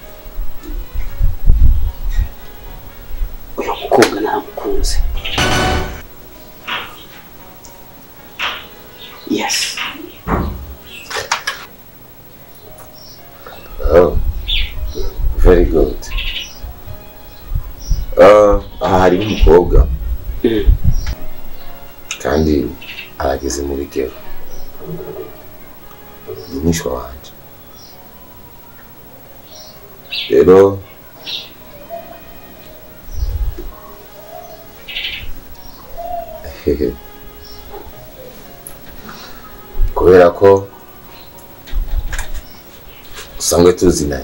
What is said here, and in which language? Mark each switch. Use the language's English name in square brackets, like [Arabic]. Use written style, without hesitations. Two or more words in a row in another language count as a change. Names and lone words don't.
[Rundi] Uyu mukobwa naramukunze. [English] Yes. Oh, very good. [Rundi] Hari umukobwa kandi arageze mu bigero. Ni mwishwa wanje. Rero kubera ko usangwe tuzinanye.